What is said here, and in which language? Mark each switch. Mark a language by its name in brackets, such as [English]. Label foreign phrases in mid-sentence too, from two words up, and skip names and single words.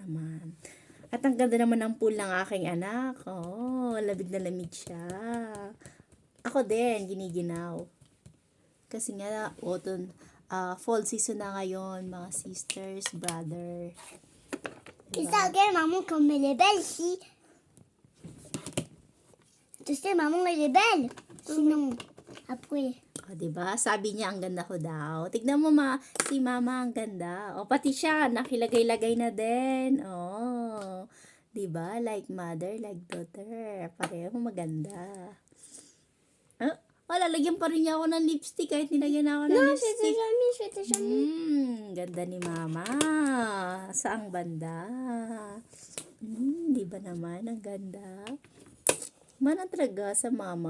[Filipino] At ang ganda naman ng pool ng aking anak. Oh, labig na lamig siya. Ako din, giniginaw. Kasi nga, [English] fall season [Filipino] na ngayon, mga [English] sisters, brother. [Filipino] Diba? Isa again, [French] maman, comme elle est belle ici. Tu sais, maman, elle est belle. Sinon, après. [Filipino] Diba? Sabi niya, ang ganda ko daw. Tignan mo si mama, ang ganda. Pati siya, nakilagay-lagay na din. Diba? [English] Like mother, like daughter. [Filipino] Pareho maganda. Lalagyan pa rin niya ako ng lipstick kahit nilagyan ako ng lipstick. Ganda ni mama. Saang banda? Diba naman? Ang ganda. Mana talaga sa mama.